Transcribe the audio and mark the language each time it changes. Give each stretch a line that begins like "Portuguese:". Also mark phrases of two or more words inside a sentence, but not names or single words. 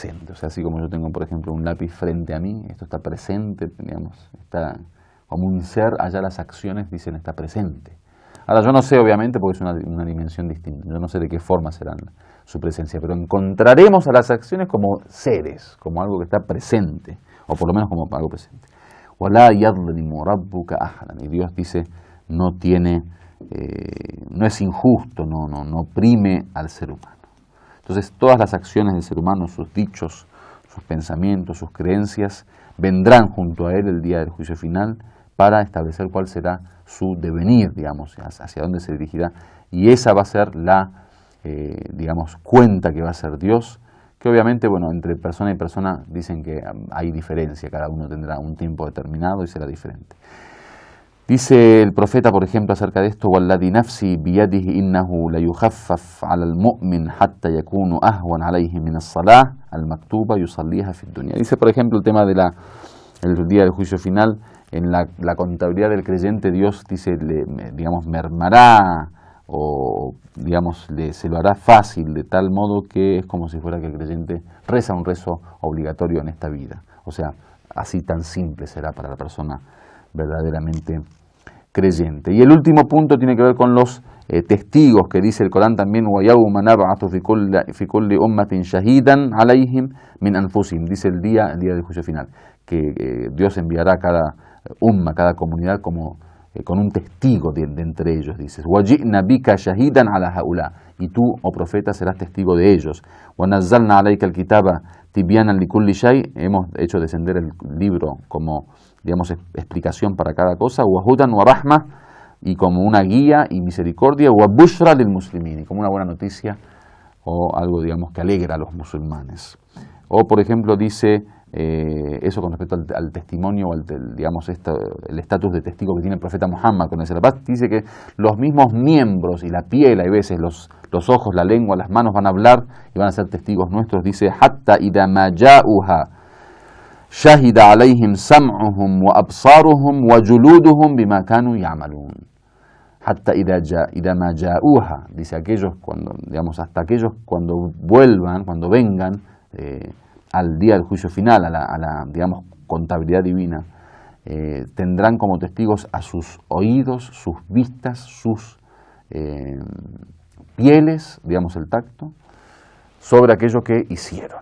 Spanish: O sea, así como yo tengo, por ejemplo, un lápiz frente a mí, esto está presente, digamos, está como un ser, allá las acciones dicen está presente. Ahora, yo no sé, obviamente, porque es una dimensión distinta, yo no sé de qué forma será su presencia, pero encontraremos a las acciones como seres, como algo que está presente, o por lo menos como algo presente.
Arabic: وَلَا يَظْلِمُ رَبُّكَ أَحَدًا.
Spanish: Y Dios dice, no es injusto, no oprime al ser humano. Entonces, todas las acciones del ser humano, sus dichos, sus pensamientos, sus creencias, vendrán junto a él el día del juicio final para establecer cuál será su devenir, digamos, hacia dónde se dirigirá. Y esa va a ser la, digamos, cuenta que va a hacer Dios, que obviamente, bueno, entre persona y persona dicen que hay diferencia, cada uno tendrá un tiempo determinado y será diferente. Dice el profeta, por ejemplo, acerca de esto,
Arabic: وَالَّذِي نَفْسِي بِيَدِهِ إِنَّهُ لَيُخَفَّفْ عَلَى الْمُؤْمِنِ حَتَّى يَكُونُ أَهْوَنَ عَلَيْهِ مِنَ الصَّلَاةِ الْمَكْتُوبَةِ يُصَلِّيهَا فِي الدُّنْيَا.
Spanish: Dice, por ejemplo, el tema de el día del juicio final, en la contabilidad del creyente, Dios dice, digamos, mermará, o digamos, se lo hará fácil, de tal modo que es como si fuera que el creyente reza un rezo obligatorio en esta vida. O sea, así tan simple será para la persona verdaderamente creyente. Y el último punto tiene que ver con los testigos, que dice el Corán también,
Arabic: وَيَوْمَ نَبْعَثُ فِي كُلِّ أُمَّةٍ شَهِيدًا عَلَيْهِمْ مِنْ أَنفُسِهِمْ.
Spanish: Dice el día del juicio final, que Dios enviará a cada cada comunidad como con un testigo de entre ellos, dices.
Arabic: وَجِئْنَا بِكَ شَهِيدًا عَلَى هَؤُلَاءِ.
Spanish: Y tú, oh profeta, serás testigo de ellos.
Arabic: وَنَزَّلْنَا عَلَيْكَ الْكِتَابَ تِبْيَانًا لِكُلِّ شَيْءٍ.
Spanish: Hemos hecho descender el libro como, digamos, explicación para cada cosa.
Arabic: وَهُدًى وَرَحْمَةً.
Spanish: Y como una guía y misericordia.
Arabic: وَبُشْرًى لِلْمُسْلِمِينَ.
Spanish: Y como una buena noticia o algo, digamos, que alegra a los musulmanes. O, por ejemplo, dice eso con respecto al testimonio, digamos, el estatus de testigo que tiene el profeta Muhammad con ese paz. Dice que los mismos miembros y la piel, hay veces los ojos, la lengua, las manos van a hablar y van a ser testigos nuestros. Dice,
Arabic: حَتَّى إِذَا مَا جَاءُهَا شَهِدَ عَلَيْهِمْ سَمْعُهُمْ وَأَبْصَارُهُمْ وَجُلُودُهُمْ بِمَا كَانُوا يَعْمَلُونَ. حتى إذا ما جاءوها,
Spanish: dice aquellos cuando, digamos, hasta aquellos cuando vuelvan, cuando vengan al día del juicio final, a la digamos, contabilidad divina, tendrán como testigos a sus oídos, sus vistas, sus pieles, digamos, el tacto, sobre aquello que hicieron.